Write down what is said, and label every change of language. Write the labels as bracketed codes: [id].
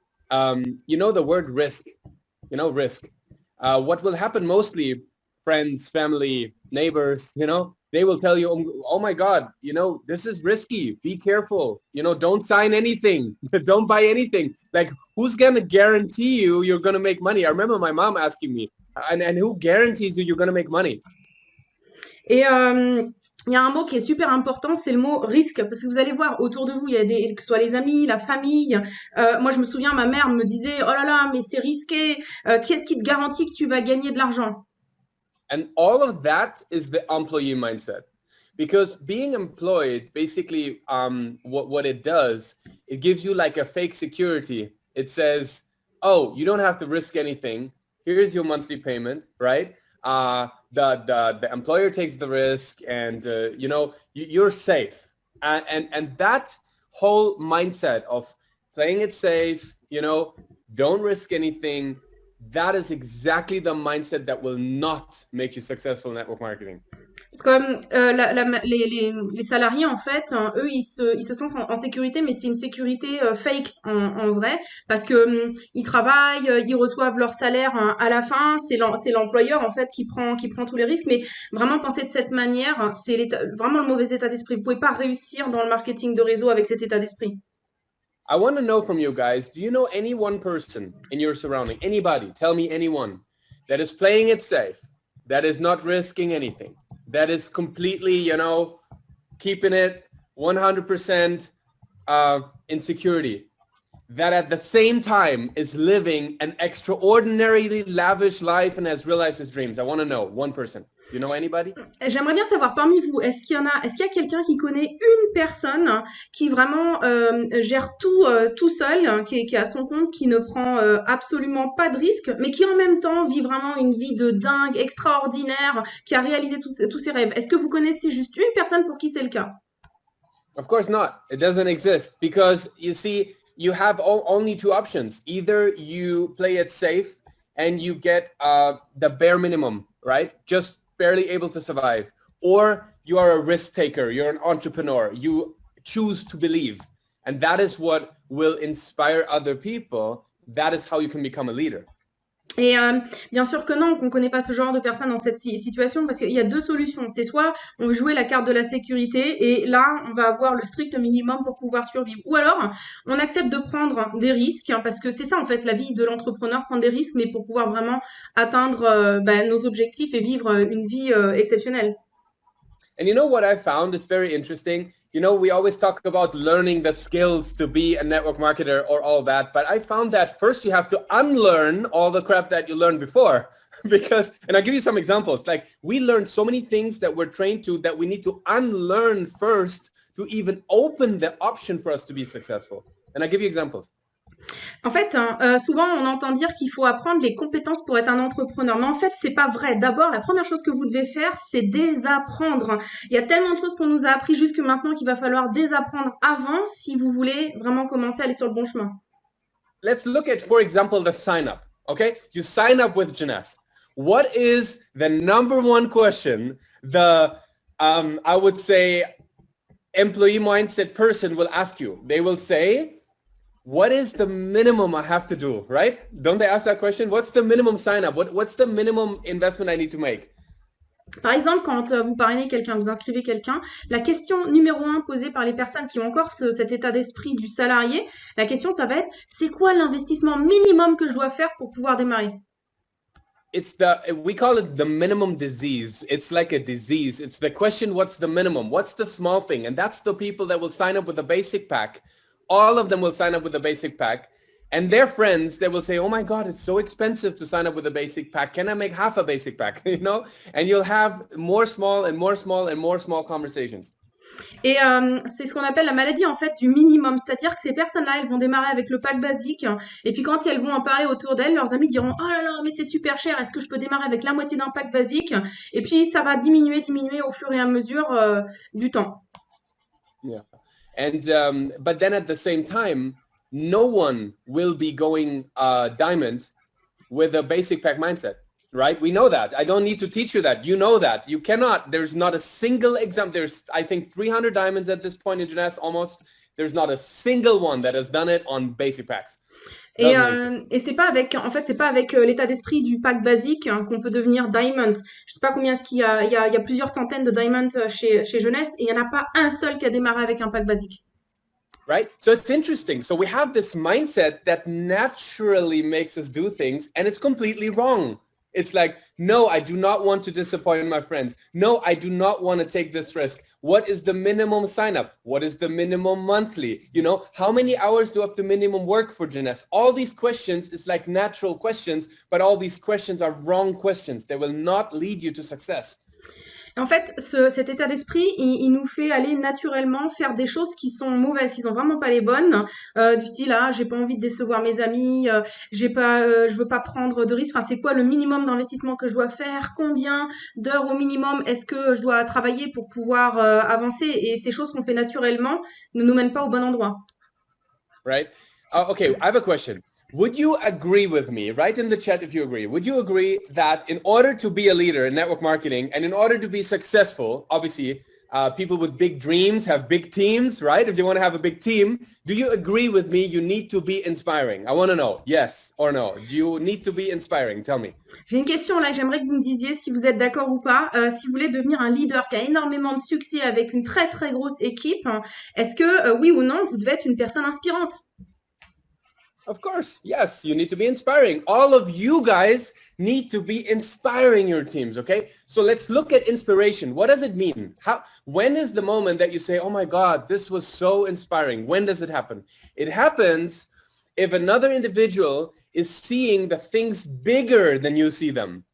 [en] You know the word risk. You know risk. What will happen mostly, friends, family, neighbors, you know. they will tell you, oh my God, this is risky. Be careful. Don't sign anything. Don't buy anything. Like, who's going to guarantee you're going to make money? I remember my mom asking me, and who guarantees you're going to make money? [fr] Et il y a un mot qui est super important, c'est le mot risque, parce que vous allez voir autour de vous, il y a que ce soit les amis, la famille. Moi, je me souviens, ma mère me disait, oh là là, mais c'est risqué. Qu'est-ce qui te garantit que tu vas gagner de l'argent? [en] And all of that is the employee mindset. Because being employed, basically, what it does, it gives you like a fake security. It says, oh, you don't have to risk anything. Here's your monthly payment, right? The employer takes the risk, and you're safe. And that whole mindset of playing it safe, don't risk anything, that is exactly the mindset that will not make you successful in network marketing. [fr] Parce que les salariés, en fait, eux, ils se sentent en sécurité, mais c'est une sécurité fake en vrai, parce que ils travaillent, ils reçoivent leur salaire à la fin, c'est l'employeur en fait qui prend tous les risques, mais vraiment penser de cette manière, c'est vraiment le mauvais état d'esprit. Vous pouvez pas réussir dans le marketing de réseau avec cet état d'esprit. [en] I want to know from you guys, do you know any one person in your surrounding, anybody, tell me anyone, that is playing it safe, that is not risking anything, that is completely, keeping it 100% in security, that at the same time is living an extraordinarily lavish life and has realized his dreams? I want to know one person. You know anybody? [fr] J'aimerais bien savoir parmi vous, est-ce qu'il y a quelqu'un qui connaît une personne qui vraiment gère tout seul, qui est à son compte, qui ne prend absolument pas de risque, mais qui en même temps vit vraiment une vie de dingue, extraordinaire, qui a réalisé tous ses rêves? Est-ce que vous connaissez juste une personne pour qui c'est le cas? [en] Of course not. It doesn't exist, because you see, you have only two options. Either you play it safe and you get the bare minimum, right? Just barely able to survive. Or you are a risk taker. You're an entrepreneur. You choose to believe. And that is what will inspire other people. That is how you can become a leader. [fr] Et bien sûr que non, qu'on connaît pas ce genre de personnes dans cette situation, parce qu'il y a deux solutions. C'est soit on veut jouer la carte de la sécurité et là on va avoir le strict minimum pour pouvoir survivre. Ou alors on accepte de prendre des risques, parce que c'est ça en fait la vie de l'entrepreneur, prendre des risques, mais pour pouvoir vraiment atteindre nos objectifs et vivre une vie exceptionnelle. [en] And you know what I found is very interesting? We always talk about learning the skills to be a network marketer or all that, but I found that first you have to unlearn all the crap that you learned before. And I'll give you some examples. Like, we learned so many things that we're trained to that we need to unlearn first to even open the option for us to be successful. And I'll give you examples. [fr] En fait, souvent on entend dire qu'il faut apprendre les compétences pour être un entrepreneur, mais en fait c'est pas vrai. D'abord, la première chose que vous devez faire, c'est désapprendre. Il y a tellement de choses qu'on nous a appris jusque maintenant qu'il va falloir désapprendre avant si vous voulez vraiment commencer à aller sur le bon chemin. [en] Let's look at, for example, the sign up. Okay, you sign up with Jeunesse. What is the number one question the I would say employee mindset person will ask you? They will say, what is the minimum I have to do, right? Don't they ask that question? What's the minimum sign up? What's the minimum investment I need to make? [fr] Par exemple, quand vous parrainez quelqu'un, vous inscrivez quelqu'un, la question numéro 1 posée par les personnes qui ont encore cet état d'esprit du salarié, la question ça va être, c'est quoi l'investissement minimum que je dois faire pour pouvoir démarrer? [en] We call it the minimum disease. It's like a disease. It's the question, what's the minimum? What's the small thing? And that's the people that will sign up with the basic pack. All of them will sign up with the basic pack, and their friends, they will say, oh my God, it's so expensive to sign up with a basic pack. Can I make half a basic pack? And you'll have more small and more small and more small conversations. [fr] Et c'est ce qu'on appelle la maladie en fait du minimum, c'est-à-dire que ces personnes-là, elles vont démarrer avec le pack basique, et puis quand elles vont en parler autour d'elles, leurs amis diront oh là là, mais c'est super cher, est-ce que je peux démarrer avec la moitié d'un pack basique? Et puis ça va diminuer au fur et à mesure du temps. [en] Yeah. And but then at the same time, no one will be going diamond with a basic pack mindset, right? We know that. I don't need to teach you that. You know that. You cannot. There's not a single example. There's, I think, 300 diamonds at this point in Jeunesse almost. There's not a single one that has done it on basic packs. [fr] Et, [en] Doesn't exist. [fr] et c'est pas avec, en fait, c'est pas avec l'état d'esprit du pack basique hein, qu'on peut devenir diamond. Je sais pas combien est-ce qu'il y a, il y a plusieurs centaines de diamonds chez Jeunesse et il y en a pas un seul qui a démarré avec un pack basique. [en] Right? So it's interesting. So we have this mindset that naturally makes us do things, and it's completely wrong. It's like, no, I do not want to disappoint my friends. No, I do not want to take this risk. What is the minimum sign up? What is the minimum monthly? You know, how many hours do I have to minimum work for Jeunesse? All these questions is like natural questions, but all these questions are wrong questions. They will not lead you to success. [fr] En fait, cet état d'esprit, il nous fait aller naturellement faire des choses qui sont mauvaises, qui sont vraiment pas les bonnes, du style ah j'ai pas envie de décevoir mes amis, je veux pas prendre de risques. Enfin, c'est quoi le minimum d'investissement que je dois faire? Combien d'heures au minimum est-ce que je dois travailler pour pouvoir avancer? Et ces choses qu'on fait naturellement ne nous mènent pas au bon endroit. [en] Right? Okay, I have a question. Would you agree with me, write in the chat if you agree, would you agree that in order to be a leader in network marketing and in order to be successful, obviously people with big dreams have big teams, right? If you want to have a big team, do you agree with me you need to be inspiring? I want to know, yes or no. Do you need to be inspiring? Tell me. [fr] J'ai une question là, j'aimerais que vous me disiez si vous êtes d'accord ou pas. Si vous voulez devenir un leader qui a énormément de succès avec une très très grosse équipe, est-ce que oui ou non, vous devez être une personne inspirante? [en] Of course, yes, you need to be inspiring. All of you guys need to be inspiring your teams, okay? So let's look at inspiration. What does it mean? When is the moment that you say, oh my God, this was so inspiring? When does it happen? It happens if another individual is seeing the things bigger than you see them.